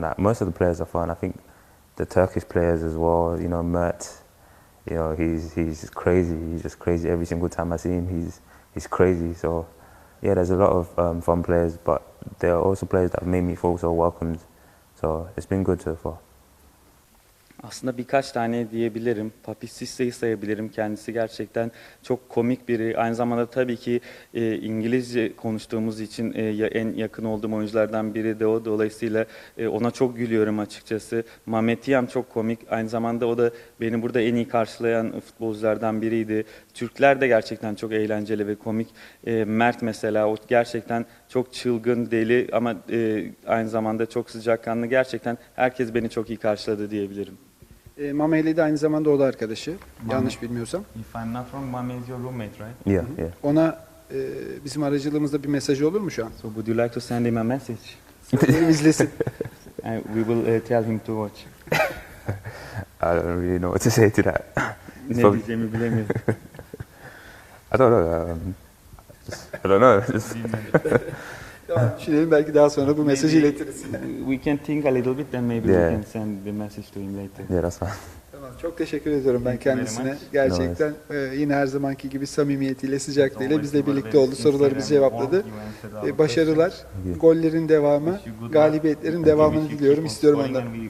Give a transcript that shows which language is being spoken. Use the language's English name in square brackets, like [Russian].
[English] Like, most of the players are fun. I think the Turkish players as well. Mert. He's crazy. He's just crazy. Every single time I see him, he's crazy. So yeah, there's a lot of fun players, but there are also players that have made me feel so welcomed. So it's been good so far. [Turkish] Aslında birkaç tane diyebilirim. Papi Cisse'yi sayabilirim. Kendisi gerçekten çok komik biri. Aynı zamanda tabii ki İngilizce konuştuğumuz için en yakın olduğum oyunculardan biri de o. Dolayısıyla ona çok gülüyorum açıkçası. Mehmet Tiam çok komik. Aynı zamanda o da beni burada en iyi karşılayan futbolculardan biriydi. Türkler de gerçekten çok eğlenceli ve komik. Mert mesela, o gerçekten çok çılgın, deli ama aynı zamanda çok sıcakkanlı. Gerçekten herkes beni çok iyi karşıladı diyebilirim. Mameli de aynı zamanda o da arkadaşı. Yanlış bilmiyorsam. [English] If I'm not wrong, Mame is your roommate, right? Yeah. [Turkish] Ona bizim aracılığımızda bir mesajı olur mu şu an? [English] So would you like to send him a message? [Turkish] Söyleyelim, izlesin. [English] And we will tell him to watch. I don't really know what to say to that. [Turkish] Ne diyeceğimi bilemiyorum. [English] I don't know. I don't know. [Turkish] Tamam, düşünelim, belki daha sonra bu mesajı iletiriz. [English] We can think a little bit, then maybe we can send the message to him later. Yeah, that's fine. [Turkish] Tamam, çok teşekkür ediyorum ben kendisine. Gerçekten yine her zamanki gibi samimiyetiyle, sıcaklığıyla bizle birlikte oldu. Sorularımızı cevapladı. Başarılar, gollerin devamı, galibiyetlerin devamını diliyorum, istiyorum ondan.